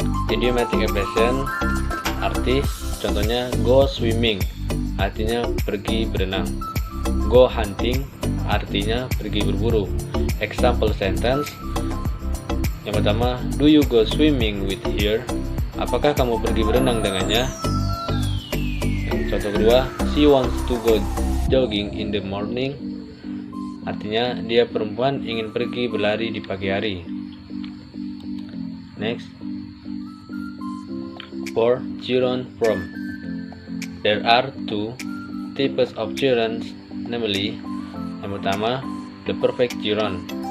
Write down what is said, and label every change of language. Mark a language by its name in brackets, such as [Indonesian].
[Indonesian] Idiomatic expression arti, contohnya go swimming, artinya pergi berenang. [English] Go hunting, [Indonesian] artinya pergi berburu. [English] Example sentence. [Indonesian] Yang pertama, [English] do you go swimming with her? [Indonesian] Apakah kamu pergi berenang dengannya? Yang contoh kedua, [English] she wants to go jogging in the morning. [Indonesian] Artinya dia perempuan ingin pergi berlari di pagi hari. [English] Next. 4. Gerund form. There are two types of gerunds, namely, [Indonesian] yang pertama, [English] the perfect gerund.